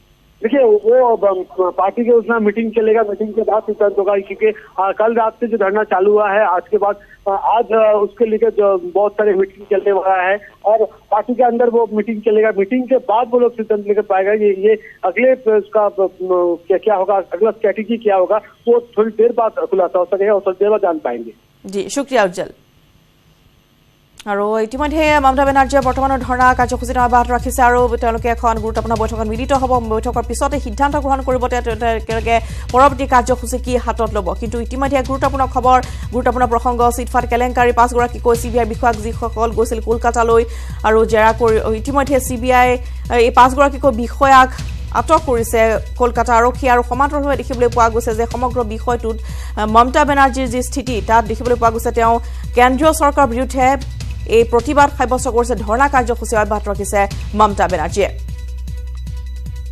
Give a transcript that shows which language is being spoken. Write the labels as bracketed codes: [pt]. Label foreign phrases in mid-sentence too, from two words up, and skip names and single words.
[hi] देखिए वो पार्टी के उसमें मीटिंग चलेगा मीटिंग के बाद सिद्धांत होगा क्योंकि कल रात से जो धरना चालू हुआ है आज के बाद आज उसके लेकर जो बहुत सारे मीटिंग चलने वाला है और पार्टी के अंदर वो मीटिंग चलेगा मीटिंग के बाद वो लोग सिद्धांत लेकर पाएगा ये अगले उसका क्या होगा अगला स्ट्रेटेजी क्या होगा वो थोड़ी देर बाद खुलासा हो सकेगा और थोड़ी देर बाद जान पाएंगे जी शुक्रिया [as] उज्जवल আৰু ইতিমধ্যে মমতা বেনাৰ্জীয়ে বৰ্তমানৰ ধৰ্ণা কাৰ্যসূচী অব্যাহত ৰাখিছে আৰু তেওঁলোকে এখন গুৰুত্বপূৰ্ণ বৈঠকত মিলিত হ'ব বৈঠকৰ পিছতে সিদ্ধান্ত গ্ৰহণ কৰিব তেওঁলোকে পৰৱৰ্তী কাৰ্যসূচী কি হাতত ল'ব কিন্তু ইতিমধ্যে গুৰুত্বপূৰ্ণ খবৰ গুৰুত্বপূৰ্ণ প্ৰসংগ চিটফাট কেলেংকাৰী 5 গৰাকী চিবিআই বিষয়াক যিসকল গৈছিল কলকাতালৈ আৰু জেৰা কৰি ইতিমধ্যে চিবিআই এই 5 গৰাকী বিষয়াক আটক কৰিছে কলকাতা আৰক্ষী আৰু সমান্তৰালভাৱে দেখিবলৈ পোৱা গৈছে যে সমগ্ৰ বিষয়টোত মমতা বেনাৰ্জীৰ যি স্থিতি তাত দেখিবলৈ পোৱা গৈছে তেওঁ কেন্দ্ৰীয় চৰকাৰৰ বিৰুদ্ধে এই প্ৰতিবাদ সাব্যস্ত কৰিছে ধৰ্ণা কাৰ্যসূচী অব্যাহত ৰাখিছে মমতা বেনাৰ্জীয়ে